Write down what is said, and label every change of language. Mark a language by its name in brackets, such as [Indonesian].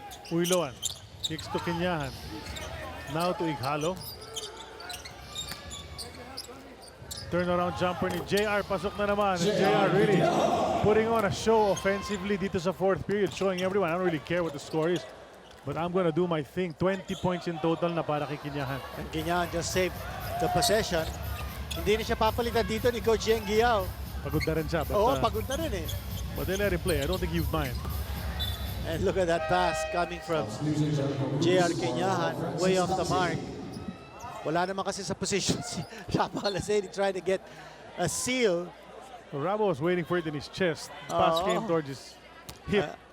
[English] Uiloan kicks to Kinyahan. Now to Igalo. Turnaround jumper [Filipino] ni JR. Pasok na naman. [English] And JR really putting on a show offensively [Filipino] dito sa [English] fourth period, showing everyone I don't really care what the score is, but I'm gonna do my thing. 20 points in total [Filipino] na para kay [English] Kinyahan. And Kinyahan just saved the possession. [Filipino] Hindi na siya papalitan dito ni Coach Yeng Giao. Pagod na rin siya. But, Oo, pagod na rin eh. [English] But they let him play. I don't think you'd mind. And look at that pass coming from JR Kinyahan, way off the mark. [Filipino] Wala naman kasi sa position si Rafa Alaseni [English] trying to get a seal. So Rabo was waiting for it in his chest. Pass came towards his hip.